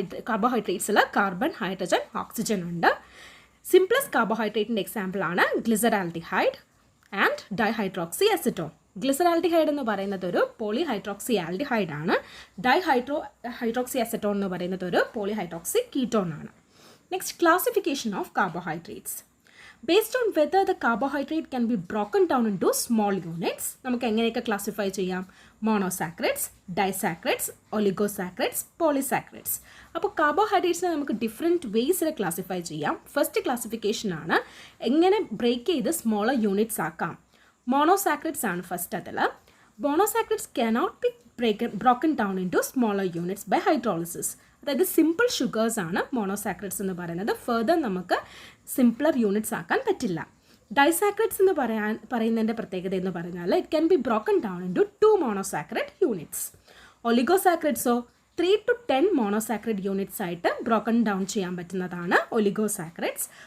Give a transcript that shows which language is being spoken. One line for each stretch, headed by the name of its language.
Malayalam: കാർബോഹൈഡ്രേറ്റ്സിൽ carbon, hydrogen, oxygen ഉണ്ട്. Simplest കാർബോഹൈഡ്രേറ്റിൻ്റെ എക്സാമ്പിളാണ് ഗ്ലിസറാൽഡിഹൈഡ് and dihydroxy acetone. ഗ്ലിസറാൽഡിഹൈഡ് എന്ന് പറയുന്നത് ഒരു പോളിഹൈഡ്രോക്സി ആൽഡിഹൈഡ് ആണ്. ഹൈഡ്രോക്സി അസറ്റോൺ എന്ന് പറയുന്നത് ഒരു പോളിഹൈഡ്രോക്സി കീറ്റോൺ ആണ്.
English: Next, classification of carbohydrates. Based on whether the carbohydrate can be broken down into small units,
Malayalam: നമുക്ക് എങ്ങനെയൊക്കെ ക്ലാസിഫൈ ചെയ്യാം? Monosaccharides, disaccharides, ഒലിഗോസാക്രൈഡ്സ്, polysaccharides. അപ്പോൾ കാർബോഹൈഡ്രേറ്റ്സിനെ നമുക്ക് ഡിഫറെൻറ്റ് വേയ്സിൽ ക്ലാസിഫൈ ചെയ്യാം. ഫസ്റ്റ് ക്ലാസിഫിക്കേഷൻ ആണ് എങ്ങനെ ബ്രേക്ക് ചെയ്ത് സ്മോളർ യൂണിറ്റ്സ് ആക്കാം. മോണോസാക്രൈഡ്സ് ആണ് ഫസ്റ്റ്.
English: അതിൽ monosaccharides cannot be broken down into smaller units by hydrolysis.
Malayalam: അതായത് സിമ്പിൾ ഷുഗേഴ്സ് ആണ് മോണോസാക്രൈഡ്സ് എന്ന് പറയുന്നത്. ഫെർദർ നമുക്ക് സിംപ്ലർ യൂണിറ്റ്സ് ആക്കാൻ പറ്റില്ല. ഡൈസാക്രൈഡ്സ് എന്ന് പറയുന്നതിൻ്റെ പ്രത്യേകത എന്ന് പറഞ്ഞാൽ
English: It can be broken down into 2 monosaccharide units.
Malayalam: ഒലിഗോസാക്രൈഡ്സോ 3 to 10 monosaccharide units ആയിട്ട് ബ്രോക്കൺ ഡൗൺ ചെയ്യാൻ പറ്റുന്നതാണ് ഒലിഗോസാക്രൈഡ്സ്.